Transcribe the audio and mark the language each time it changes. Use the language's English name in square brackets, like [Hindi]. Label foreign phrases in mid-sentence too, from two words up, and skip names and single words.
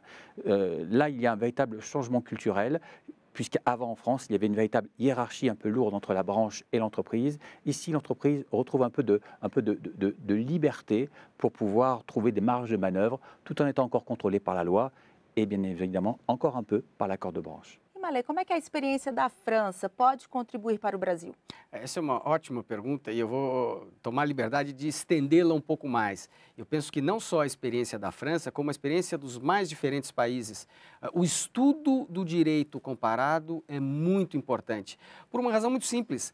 [French] Là, il y a un véritable changement culturel, puisqu'avant en France, il y avait une véritable hiérarchie un peu lourde entre la branche et l'entreprise. Ici, l'entreprise retrouve un peu de liberté pour pouvoir trouver des marges de manœuvre, tout en étant encore contrôlée par la loi. et bien évidemment encore un peu par l'accord de branche. [Portuguese] E Malê, como é que a experiência da França pode contribuir para o Brasil? Essa é uma ótima pergunta e eu vou tomar a liberdade de estendê-la um pouco mais. Eu penso que não só a experiência da França, como a experiência dos mais diferentes países. O estudo do direito comparado é muito importante, por uma razão muito simples.